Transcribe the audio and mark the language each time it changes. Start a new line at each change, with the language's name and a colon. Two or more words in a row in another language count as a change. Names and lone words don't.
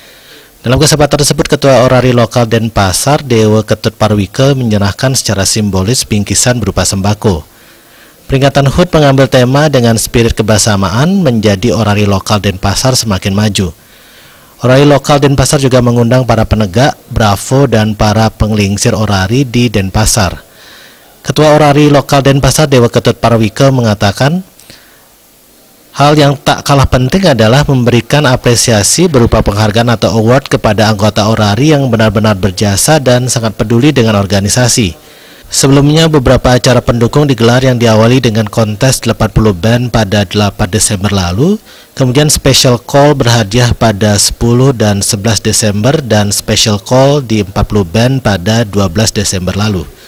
Indonesian: Dalam kesempatan tersebut, Ketua Orari Lokal Denpasar, Dewa Ketut Parwike, menyerahkan secara simbolis bingkisan berupa sembako. Peringatan HUT mengambil tema dengan spirit kebersamaan menjadi Orari Lokal Denpasar semakin maju. Orari Lokal Denpasar juga mengundang para penegak, bravo, dan para penglingsir orari di Denpasar. Ketua Orari Lokal Denpasar, Dewa Ketut Parwike, mengatakan, hal yang tak kalah penting adalah memberikan apresiasi berupa penghargaan atau award kepada anggota Orari yang benar-benar berjasa dan sangat peduli dengan organisasi. Sebelumnya, beberapa acara pendukung digelar yang diawali dengan kontes 80 band pada 8 Desember lalu, kemudian
English: special call
Indonesian: berhadiah pada 10 dan 11 Desember, dan
English: special call
Indonesian: di 40 band pada 12 Desember lalu.